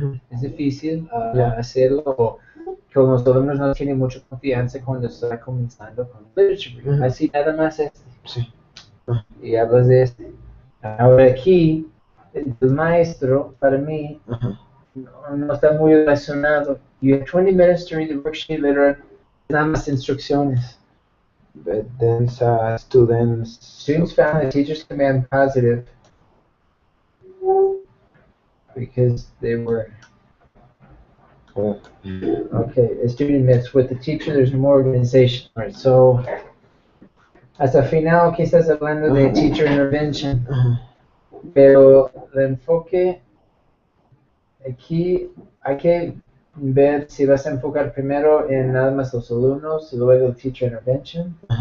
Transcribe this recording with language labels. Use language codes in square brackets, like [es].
[es] Es difícil hacerlo. Como los alumnos no tienen mucha confianza cuando están comenzando con literature. Así nada más Sí. Y hablas de este. Ahora aquí, el maestro, para mí, no está muy relacionado. [en] You have 20 minutes to read the worksheet later. [es] Nada más instrucciones. [en] But then students found that teachers command positive because they were. Okay, the student admits with the teacher there's more organization. All right, [es] so hasta final aquí estás hablando de teacher intervention, pero el enfoque aquí hay que ver si vas a enfocar primero en nada más los alumnos y luego el teacher intervention.